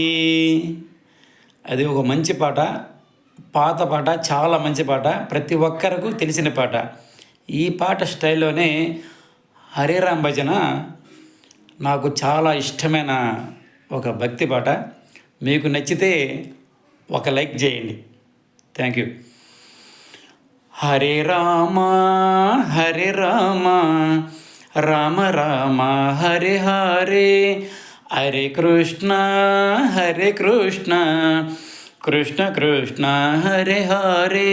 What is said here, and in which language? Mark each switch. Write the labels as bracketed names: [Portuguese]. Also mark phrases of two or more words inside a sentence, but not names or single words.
[Telugu] అది ఒక మంచి పాట, పాత పాట, చాలా మంచి పాట, ప్రతి ఒక్కరికి తెలిసిన పాట. ఈ పాట స్టైల్లోనే హరిరామ్ భజన నాకు చాలా ఇష్టమైన ఒక భక్తి పాట. మీకు నచ్చితే ఒక లైక్ చేయండి. [English] Thank you. [Sanskrit] హరే రామ హరే రామ రామ రామ హరే హరే, హరే కృష్ణ కృష్ణ కృష్ణ హరే హరే.